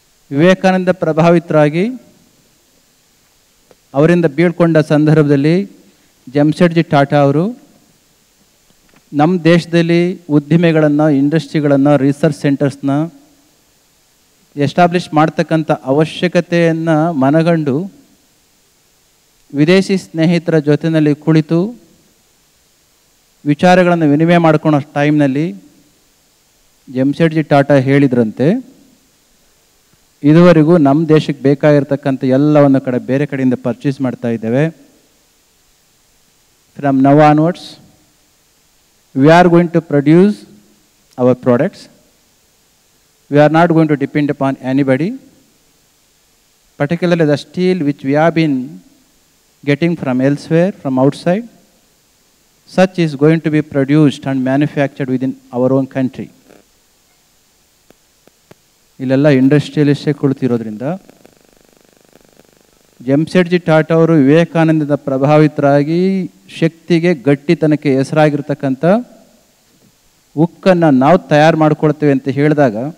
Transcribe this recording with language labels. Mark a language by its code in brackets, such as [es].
[kn] ವಿವೇಕಾನಂದ ಪ್ರಭಾವಿತರಾಗಿ ಅವರಿಂದ ಬೀಳ್ಕೊಂಡ ಸಂದರ್ಭದಲ್ಲಿ ಜೆಮ್ಸೆಡ್ಜಿ ಟಾಟಾ ಅವರು ನಮ್ಮ ದೇಶದಲ್ಲಿ ಉದ್ದಿಮೆಗಳನ್ನು, ಇಂಡಸ್ಟ್ರಿಗಳನ್ನು, ರಿಸರ್ಚ್ ಸೆಂಟರ್ಸ್ನ ಎಸ್ಟಾಬ್ಲಿಷ್ ಮಾಡ್ತಕ್ಕಂಥ ಅವಶ್ಯಕತೆಯನ್ನು ಮನಗಂಡು ವಿದೇಶಿ ಸ್ನೇಹಿತರ ಜೊತೆಯಲ್ಲಿ ಕುಳಿತು ವಿಚಾರಗಳನ್ನು ವಿನಿಮಯ ಮಾಡ್ಕೊಳ್ಳೋ ಟೈಮ್ನಲ್ಲಿ ಜೆಮ್ಸೆಡ್ಜಿ ಟಾಟಾ ಹೇಳಿದ್ರಂತೆ, ಇದುವರೆಗೂ ನಮ್ಮ ದೇಶಕ್ಕೆ ಬೇಕಾಗಿರ್ತಕ್ಕಂಥ ಎಲ್ಲವನ್ನು ಬೇರೆ ಕಡೆಯಿಂದ ಪರ್ಚೇಸ್ ಮಾಡ್ತಾ ಇದ್ದೇವೆ. [en] from now onwards, we are going to produce our products. We are not going to depend upon anybody, particularly the steel which we have been getting from elsewhere, from outside. Such is going to be produced and manufactured within our own country. [kn] ಇಲ್ಲೆಲ್ಲ ಇಂಡಸ್ಟ್ರಿಯಲಿಸ್ಟೇ ಕುಳಿತಿರೋದ್ರಿಂದ ಜೆಮ್ಸೆಡ್ಜಿ ಟಾಟಾ ಅವರು ವಿವೇಕಾನಂದದ ಪ್ರಭಾವಿತರಾಗಿ ಶಕ್ತಿಗೆ ಗಟ್ಟಿತನಕ್ಕೆ ಹೆಸರಾಗಿರ್ತಕ್ಕಂಥ ಉಕ್ಕನ್ನು ನಾವು ತಯಾರು ಮಾಡ್ಕೊಳ್ತೇವೆ ಅಂತ ಹೇಳಿದಾಗ